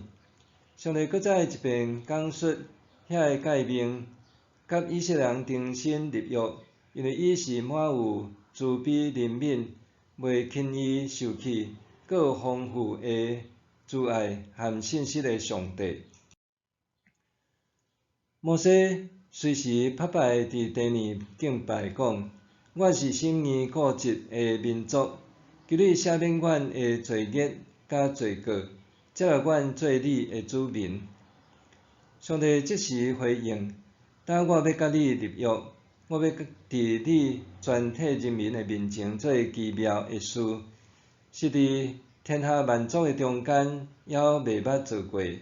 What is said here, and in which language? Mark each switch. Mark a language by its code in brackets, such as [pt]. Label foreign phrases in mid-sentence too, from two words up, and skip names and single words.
[nan] 上帝搁再一遍讲述遐个诫命，甲以色列人重新立约，因为伊是满有慈悲怜悯，袂轻易受气，阁有丰富的慈爱和信实的上帝。摩西随时拍摆伫地面敬拜讲：我是心硬固执的民族，求你赦免阮的罪孽甲罪过，接纳阮做你的子民。上帝即时回应：当我要甲你立约，我要伫你全体人民的面前做奇妙的事，是伫天下万族的中间，还未捌做过。